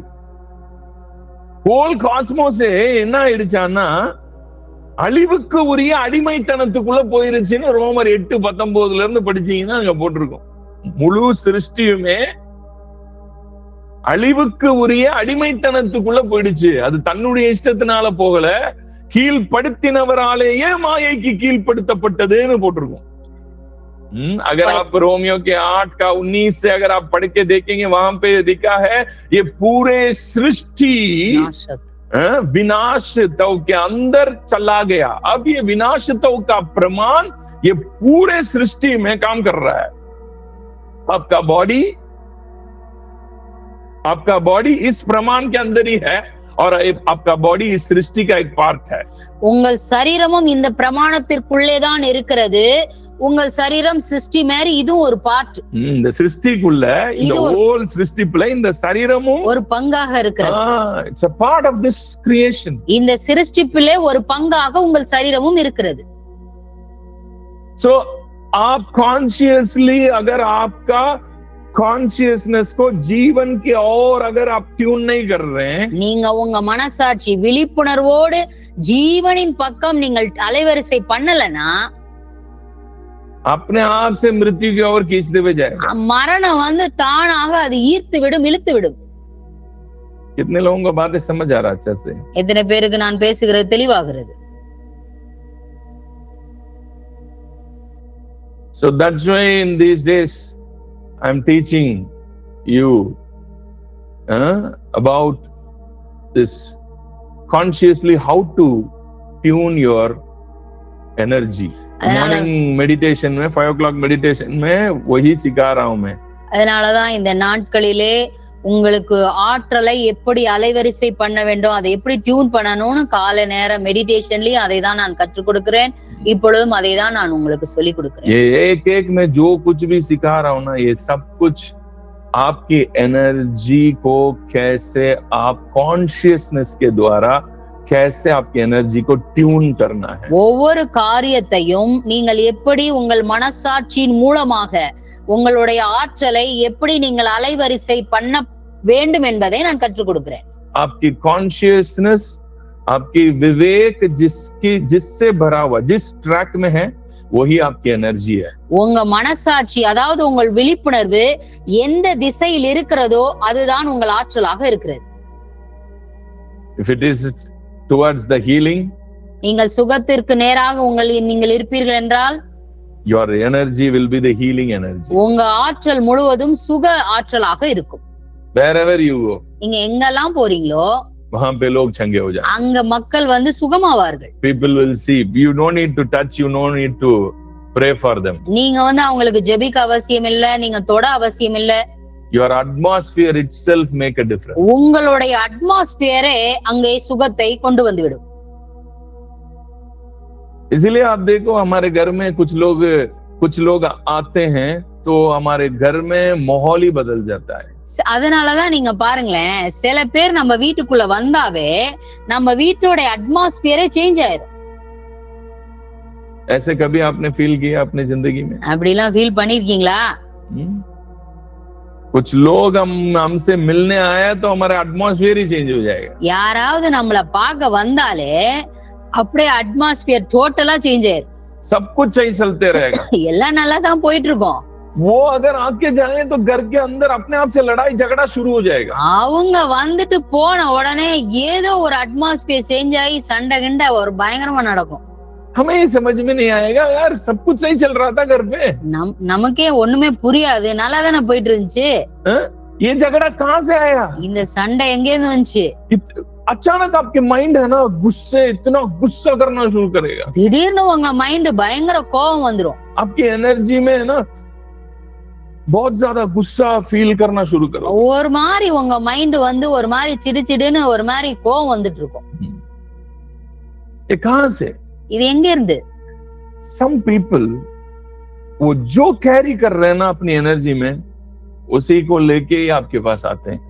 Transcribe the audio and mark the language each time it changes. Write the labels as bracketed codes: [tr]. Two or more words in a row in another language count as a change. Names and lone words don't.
[en] whole cosmos [ta] என்ன ஆயிடுச்சான்னா அழிவுக்கு உரிய அடிமைத்தனத்துக்குள்ள போயிருச்சுன்னு ரோமர் 8:19 இருந்து படிச்சீங்கன்னா அங்க போட்டிருக்கோம். முழு சிருஷ்டியுமே அழிவுக்கு உரிய அடிமைத்தனத்துக்குள்ள போயிடுச்சு. அது தன்னுடைய இஷ்டத்தினால போகல, கீழ்படுத்தினவராலேயே மாயைக்கு கீழ்படுத்தப்பட்டதுன்னு போட்டிருக்கோம். [hi] अगर आप रोमियो के 8:19 से अगर आप पढ़ के देखेंगे, वहां पे लिखा है ये पूरे सृष्टि विनाशत्व के अंदर चला गया. अब ये विनाशत्व का प्रमाण ये पूरे सृष्टि में काम कर रहा है. आपका बॉडी इस प्रमाण के अंदर ही है और आपका बॉडी इस सृष्टि का एक पार्ट है. [ta] உங்கள் சரீரமும் இந்த பிரமாணத்திற்குள்ளே தான் இருக்கிறது. உங்கள் சரீரம் சிருஷ்டி மாதிரி இதுவும் ஒரு பார்ட். இந்த சிருஷ்டிக்குள்ள, இந்த ஹோல் சிருஷ்டிக்குள்ள இந்த சரீரமும் ஒரு பங்காக இருக்கிறது. [en] It's a part of this creation. [ta] இந்த சிருஷ்டிப்பிலே ஒரு பங்காக உங்கள் சரீரமும் இருக்கிறது. [hi] So आप consciously अगर आपका कॉन्शियसनेस को जीवन के और अगर आप ट्यून नहीं कर रहे हैं, [ta] நீங்க உங்க மனசாட்சி விழிப்புணர்வோடு ஜீவனின் பக்கம் நீங்கள் அலைவரிசை பண்ணலனா [hi] अपने आप से मृत्यु की ओर खींचते हुए जाएगा. [ta] மரணம் வந்து தானாக அது ஈர்த்து விடும், இழுத்து விடும். [hi] कितने लोगों को बातें समझ आ रहा अच्छा से? [ta] எத்தனை பேருக்கு நான் பேசுகிறது தெளிவாகிறது? [en] So that's why in these days I'm teaching you about this consciously how to tune your energy. morning meditation [hi] में [en] 5 o'clock meditation [hi] में वही सिखा रहा हूं मैं. [ta] அதனாலதான் இந்த நாட்களிலே உங்களுக்கு ஆற்றலை எப்படி அலைவரிசை பண்ண வேண்டும், அதை எப்படி டியூன் பண்ணணும்னு காலை நேர மெடிடேஷன்லயும் அதை தான் நான் கற்றுக் கொடுக்கிறேன். இப்பொழுதும் அதை தான் நான் உங்களுக்கு சொல்லி கொடுக்கிறேன். [hi] ये एक में जो कुछ भी सिखा रहा हूं ना, ये सब कुछ आपकी एनर्जी को कैसे आप कॉन्शियसनेस के द्वारा कैसे आपकी एनर्जी को ट्यून करना है. [ta] ஒவ்வொரு காரியத்தையும் நீங்கள் எப்படி உங்கள் மனசாட்சியின் மூலமாக உங்களுடைய ஆற்றலை எப்படி நீங்கள் அலைவரிசை பண்ண வேண்டும் என்பதை நான் கற்றுக் கொடுக்கிறேன். [hi] आपकी कॉन्शियसनेस, आपकी विवेक जिससे भरा हुआ, जिस ट्रैक में है वही आपकी एनर्जी है. [ta] உங்க மனசாட்சி அதாவது உங்கள் விழிப்புணர்வு எந்த திசையில் இருக்கிறதோ அதுதான் உங்கள் ஆற்றலாக இருக்கிறது. [en] If it is towards the healing, [ta] நீங்கள் சுகத்திற்கு நேராக நீங்கள் இருப்பீர்கள் என்றால் [en] your energy will be the healing energy. [ta] உங்க ஆற்றல் முழுவதும் சுக ஆற்றலாக இருக்கும். [en] Wherever you go, [ta] நீங்க எங்கெல்லாம் போறீங்களோ [hi] वहां पे लोग चंगे हो जाएंगे. [ta] அங்க மக்கள் வந்து சுகமாவார்கள். [en] People will see. You don't need to touch, you don't need to pray for them. [ta] நீங்க வந்து அவங்களுக்கு ஜெபிக்க அவசியம் இல்ல, நீங்க தொட அவசியம் இல்ல. [en] Your atmosphere itself make a difference. [ta] உங்களுடைய அட்மாஸ்பியரே அங்கே சுகத்தை கொண்டு வந்து விடும். [hi] इसलिए आप देखो हमारे घर में कुछ लोग आते हैं तो हमारे घर में माहौल ही बदल जाता है. [ta] அதனாலதான் நீங்க பாருங்களேன், சில பேர் நம்ம வீட்டுக்குள்ள வந்தாவே நம்ம வீட்டோட [en] atmosphere change [ta] ஆயிடும். [hi] ऐसे कभी आपने फील किया अपनी जिंदगी में? [ta] அப்படிலாம் ஃபீல் பண்ணிருக்கீங்களா? [hi] कुछ लोग हमसे मिलने आया तो हमारा एटमॉस्फेयर ही चेंज हो जाएगा. [ta] யாராவது நம்மள பார்க்க வந்தாலே அப்படியே [en] atmosphere totally change [ta] ஆயிடும். [hi] सब कुछ सही चलते रहेगा. [ta] எல்லாம் நல்லா தான் போயிட்டு இருக்கும். [hi] वो अगर आके जाए तो घर के अंदर अपने आप से लड़ाई झगड़ा शुरू हो जाएगा. [ta] அவங்க வந்துட்டு போன உடனே ஏதோ ஒரு [en] atmosphere change [ta] ஆகி சண்டை கிண்ட ஒரு பயங்கரமா நடக்கும். [hi] हमें ये समझ में नहीं आएगा यार, सब कुछ सही चल रहा था घर पे. [ta] நமக்கே ஒண்ணுமே புரியாது, நல்லா தானே போயிட்டு இருந்துச்சு. [hi] ये झगड़ा कहाँ से आया? [ta] இந்த சண்டை எங்க இருந்து வந்துச்சு? [hi] अचानक आपके माइंड है ना इतना गुस्सा करना शुरू करेगा. [ta] திடீர்னு உங்க மைண்ட் பயங்கர கோபம் வந்துரும். [hi] आपकी एनर्जी में है ना बहुत ज्यादा गुस्सा फील करना शुरू करो. [ta] ஒரு மாதிரி உங்க மைண்ட் வந்து ஒரு மாதிரி சிடுச்சிடுன்னு ஒரு மாதிரி கோபம் வந்துட்டு இருக்கும். [hi] ये कहां से? [ta] இது எங்க இருந்து? [en] Some people [hi] वो जो कैरी कर रहे हैं ना अपनी एनर्जी में उसी को लेके ही आपके पास आते हैं.